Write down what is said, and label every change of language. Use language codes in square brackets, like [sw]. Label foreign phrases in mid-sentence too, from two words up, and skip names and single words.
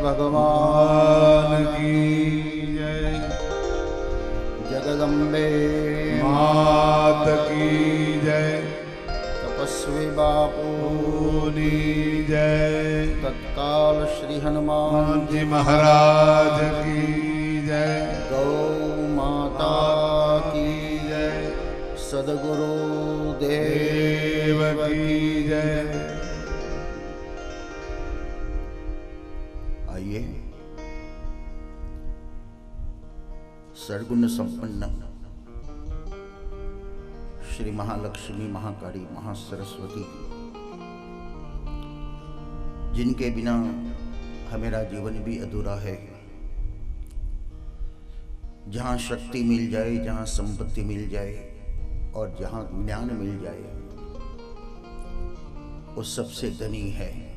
[hi] भगवान की जय, जगदम्बे मात की जय, तपस्वी बापू की जय, तत्काल श्री हनुमान जी महाराज की जय, गौ माता की जय, सद्गुरु देव की जय। आइए सर्वगुण संपन्न श्री महालक्ष्मी महाकाली महासरस्वती, जिनके बिना हमारा जीवन भी अधूरा है। जहाँ शक्ति मिल जाए, जहाँ संपत्ति मिल जाए और जहाँ ज्ञान मिल जाए, वो सबसे धनी है।